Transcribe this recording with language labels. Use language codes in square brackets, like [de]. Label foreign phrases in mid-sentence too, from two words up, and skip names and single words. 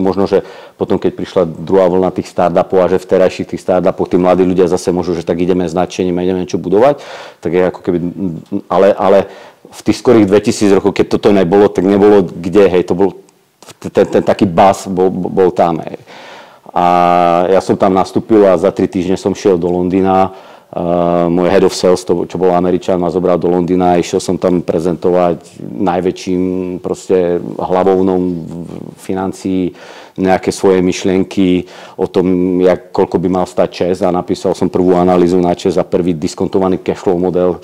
[sk] Možno, že potom, keď prišla druhá vlna tých startupov a že v terajších tých startupoch tí mladí ľudia zase môžu, že tak ideme s nadšením a ideme niečo budovať, tak je ako keby, ale v tých skorých 2000 rokov, keď toto nebolo, tak nebolo kde, hej, to bol ten taký buzz bol tam. Hej. A ja som tam nastúpil a za 3 týždne som šiel do Londýna. Môj [en] head of sales, [sk] čo bol Američan, ma zobral do Londýna a išiel som tam prezentovať najväčším proste hlavovnom financií nejaké svoje myšlienky o tom, koľko by mal stať ČEZ a napísal som prvú analýzu na ČEZ a prvý diskontovaný cashflow model.